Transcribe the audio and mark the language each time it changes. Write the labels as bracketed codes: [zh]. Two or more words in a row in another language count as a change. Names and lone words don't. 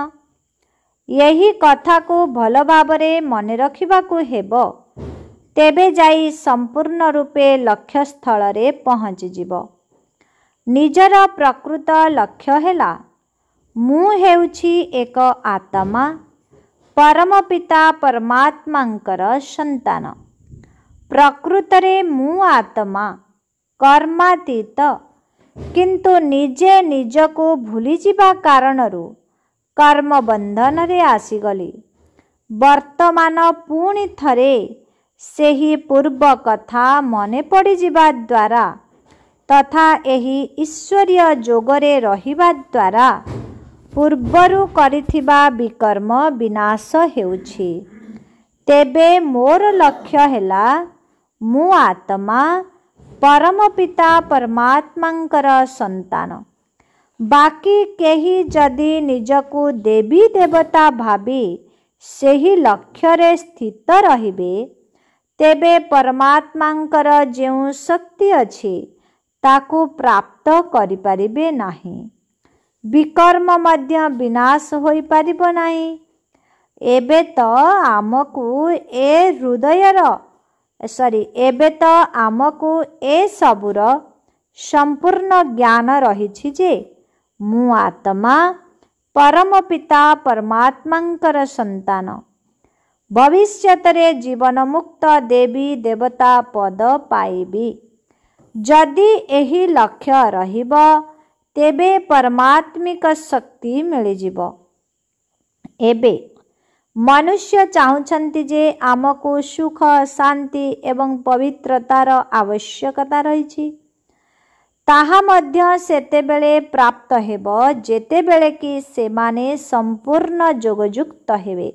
[or] ଏହି କଥା କୁ ଭଲ ଭାବରେ ମନ ରଖିବାକୁ ହେବ, ତେବେ ଯାଇ ସମ୍ପୂର୍ଣ୍ଣ ରୂପେ ଲକ୍ଷ୍ୟ ସ୍ଥଳ ରେ ପହଞ୍ଚି ଯିବ। ନିଜର ପ୍ରକୃତ ଲକ୍ଷ୍ୟ ହେଲା ମୁଁ ହେଉଛି ଏକ ଆତ୍ମା, ପରମ ପିତା ପରମାତ୍ମାଙ୍କର ସନ୍ତାନ। ପ୍ରକୃତରେ ମୁଁ ଆତ୍ମା କର୍ମାତୀତ, କିନ୍ତୁ ନିଜେ ନିଜକୁ ଭୁଲି ଯିବା କାରଣରୁ କର୍ମ ବନ୍ଧନ ରେ ଆସିଗଲି। ବର୍ତ୍ତମାନ ପୁଣି ଥରେ ସେହି ପୂର୍ବ କଥା ମନେ ପଡ଼ି ଯିବା ଦ୍ୱାରା ତଥା ଏହି ଈଶ୍ୱରୀୟ ଯୋଗରେ ରହିବା ଦ୍ୱାରା ପୂର୍ବରୁ କରିଥିବା ବିକର୍ମ ବିନାଶ ହେଉଛି। ତେବେ ମୋର ଲକ୍ଷ୍ୟ ହେଲା ମୁଁ ଆତ୍ମା ପରମ ପିତା ପରମାତ୍ମାଙ୍କର ସନ୍ତାନ। ବାକି କେହି ଯଦି ନିଜକୁ ଦେବୀ ଦେବତା ଭାବି ସେହି ଲକ୍ଷ୍ୟ ରେ ସ୍ଥିତ ରହିବେ, ତେବେ ପରମାତ୍ମାଙ୍କର ଯେଉଁ ଶକ୍ତି ଅଛି ତାକୁ ପ୍ରାପ୍ତ କରି ପାରିବେ ନାହିଁ। ବିକର୍ମ ମଧ୍ୟ ବିନାଶ ହୋଇ ପାରିବ ନାହିଁ। ଏବେ ତ ଆମକୁ ଏ ହୃଦୟର ଏବେ ତ ଆମକୁ ଏ ସବୁର ସମ୍ପୂର୍ଣ୍ଣ ଜ୍ଞାନ ରହି ଯେ ମୁଁ ଆତ୍ମା ପରମ ପିତା ପରମାତ୍ମାଙ୍କର ସନ୍ତାନ ଭବିଷ୍ୟତରେ ଜୀବନ ମୁକ୍ତ ଦେବୀ ଦେବତା ପଦ ପାଇବି। ଯଦି ଏହି ଲକ୍ଷ୍ୟ ରହିବ ତେବେ ପରମାତ୍ମିକ ଶକ୍ତି ମିଳିଯିବ। ଏବେ ମନୁଷ୍ୟ ଚାହୁଁଛନ୍ତି ଯେ ଆମକୁ ସୁଖ ଶାନ୍ତି ଏବଂ ପବିତ୍ରତାର ଆବଶ୍ୟକତା ରହି ତାହା ମଧ୍ୟ ସେତେବେଳେ ପ୍ରାପ୍ତ ହେବ ଯେତେବେଳେ କି ସେମାନେ ସମ୍ପୂର୍ଣ୍ଣ ଯୋଗଯୁକ୍ତ ହେବେ।